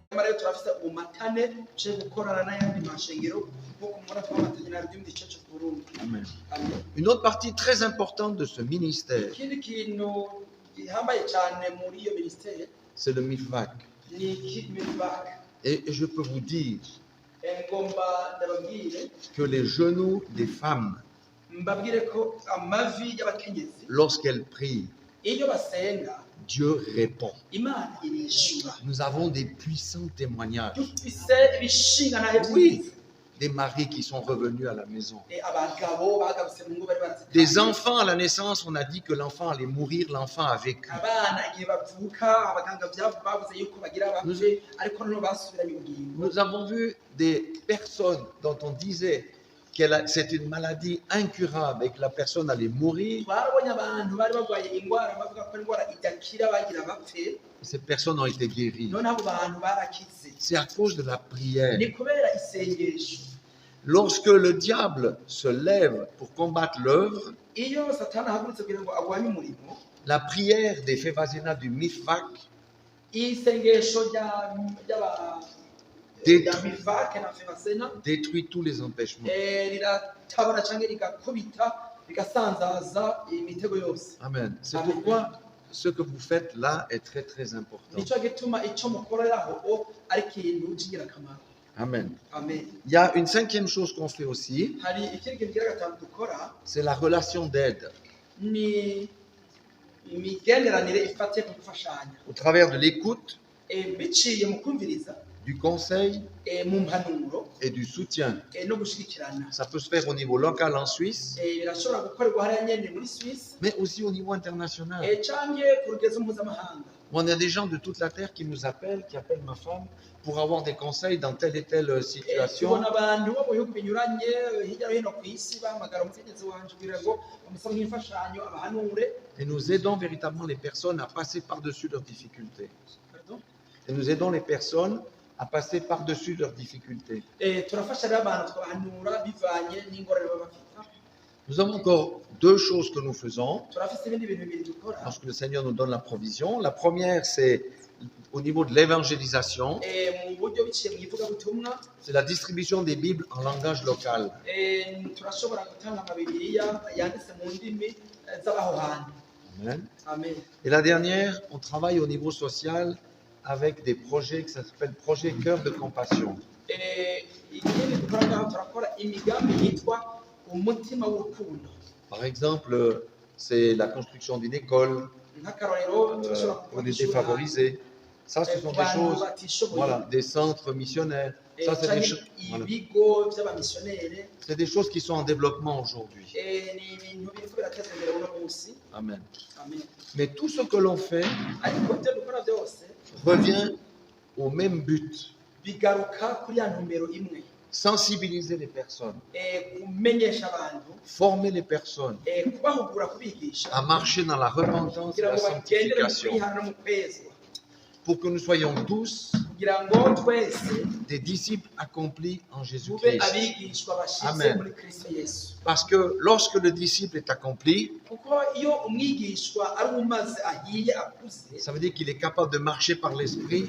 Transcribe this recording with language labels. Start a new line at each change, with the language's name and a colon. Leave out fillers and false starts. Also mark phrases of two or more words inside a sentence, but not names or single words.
Rundi: rero turafise umatane cyo gukorana n'ayandi mashengero kuko mura twamatanye na Redeemed Church of Burundi. Amen. Amen.
French: Une autre partie très importante de ce ministère,
Rundi: Ikindi kintu gihambaye cyane muri iyo ministère
French: c'est le MIFVAC.
Rundi: ni Kidmilback.
French: Et je peux vous dire
Rundi: Ngomba ndababwire
French: que les genoux des femmes,
Rundi: mbabwire ko amavi y'abakenyezi
French: lorsqu'elles prient,
Rundi: iyo basenga
French: Dieu répond.
Rundi: Imana irishura.
French: Nous avons des puissants témoignages.
Rundi: Dufise ibishinga na
French: Oui, des maris qui sont revenus à la maison.
Rundi: abagabo bagarutse mu ngo bari bazi.
French: Des enfants à la naissance, on a dit que l'enfant allait mourir, l'enfant a vécu.
Rundi: Abana igihe bavuka abaganga bavuze yuko bagira bapfe ariko no basubiranye ubugingo.
French: Nous avons vu des personnes dont on disait que c'est une maladie incurable et que la personne allait mourir.
Rundi: Barabonye abantu bari bagwaye ingwara bavuga ko ingwara idakira bagira bapfe.
French: Ces personnes ont été guéries.
Rundi: None abo bantu barakize.
French: C'est à cause de la prière.
Rundi: Ni kubera isengesho.
French: Lorsque le diable se lève pour combattre l'œuvre,
Rundi: Iyo Satani ahagurutse kugira ngo agwanye umurimo,
French: la prière des Févazénas du MIFVAC
Rundi: isengesho
French: détruit tous les empêchements.
Rundi: riratabara cyangwa rigakubita rigasanzaza imitego yose. Amen.
French: C'est pourquoi ce que vous faites là est très très important.
Rundi: Nico gituma icyo mukoreraho ari ikintu cy'ingirakamaro. Amen. Amen.
French: Il y a une cinquième chose qu'on fait aussi,
Rundi: Hari ikindi kintu kigira gatanu dukora
French: c'est la relation d'aide.
Rundi: ni imigenderanire ifatiye ku gufashanya
French: Au travers de l'écoute,
Rundi: biciye mu kumviriza
French: du conseil
Rundi: mu mpanuro
French: et du soutien.
Rundi: no gushigikirana.
French: Ça peut se faire au niveau local en Suisse,
Rundi: Birashobora gukorerwa hariya nyene muri Suisse
French: mais aussi au niveau international.
Rundi: canke ku rugezo mpuzamahanga.
French: On a des gens de toute la terre qui nous appellent, qui appellent ma femme pour avoir des conseils dans telle et telle situation.
Rundi: Tubona abantu bo mu bihugu binyuranye hirya no hino ku isi bahamagara umutegetsi wanje kugira ngo bamusaba nk'imfashanyo abahanure.
French: Et nous aidons véritablement les personnes à passer par-dessus leurs difficultés. Pardon? Et nous aidons les personnes à passer par-dessus leurs difficultés.
Rundi: Turafasha rero abantu tukabahanura bivanye n'ingorane baba bafite.
French: Nous avons encore deux choses que nous faisons
Rundi: Turafise ibindi bintu bibiri dukora.
French: lorsque le Seigneur nous donne la provision. La première, c'est au niveau de l'évangélisation,
Rundi: Mu buryo biciye mu ivugabutumwa
French: c'est la distribution des Bibles en langage local.
Rundi: turashobora gutanga amabibiriya yanditse mu ndimi z'abaho hantu. Amen. Amen.
French: Et la dernière, on travaille au niveau social avec des projets qui s'appellent Projet Cœur de Compassion.
Rundi: Ikindi dukora ngaho turakora imigambi yitwa umutima w'urukundo.
French: Par exemple, c'est la construction d'une école
Rundi: Nk'akarorero turashobora
French: pour les défavorisés. Ça, ce sont des choses, voilà, des centres missionnaires. Ça, c'est des, voilà.
Rundi: ibigo by'abamisiyoneri.
French: C'est des choses qui sont en développement aujourd'hui.
Rundi: Ni ibintu biriko birateza imbere uno munsi. Amen. Amen.
French: Mais tout ce que l'on fait
Rundi: Ariko ibyo dukora byose
French: revient au même but,
Rundi: bigaruka kuri ya ntumbero imwe.
French: sensibiliser les personnes,
Rundi: Kumenyesha abantu,
French: former les personnes
Rundi: kubahugura kubigisha
French: à marcher dans la repentance et
Rundi: kugira
French: la
Rundi: ngo bagendere mu
French: sanctification,
Rundi: kwihana no mu kwezwa.
French: pour que nous soyons tous
Rundi: Kugira ngo twese
French: des disciples accomplis en
Rundi: tube
French: Jésus-Christ.
Rundi: abigishwa bashize Amen. muri Kristo Yesu.
French: Parce que lorsque le disciple est accompli,
Rundi: Kuko iyo umwigishwa ari umaze ahiye akuze,
French: ça veut dire qu'il est capable de marcher par l'Esprit.